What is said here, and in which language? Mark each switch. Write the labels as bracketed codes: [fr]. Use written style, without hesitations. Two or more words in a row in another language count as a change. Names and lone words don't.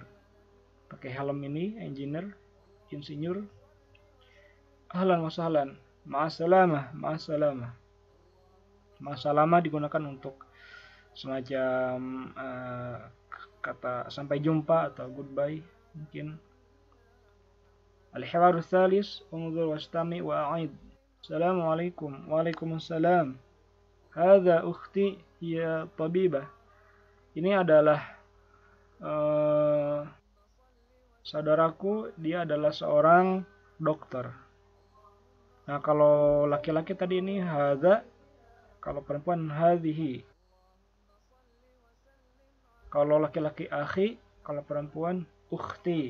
[id] Pakai helm ini, engineer, insinyur. [ar] أهلا وسهلا. مع السلامة، مع السلامة. [id] Ma'assalamah digunakan untuk semacam kata sampai jumpa atau goodbye mungkin. [ar] الحوار الثالث، انظر واستمع وأعد. السلام عليكم. وعليكم السلام. هذه أختي هي طبيبة. [id] Ini adalah saudaraku, dia adalah seorang dokter. Nah, kalau laki-laki tadi ini hadza, kalau perempuan hadhihi. Kalau laki-laki akhi, kalau perempuan ukhti.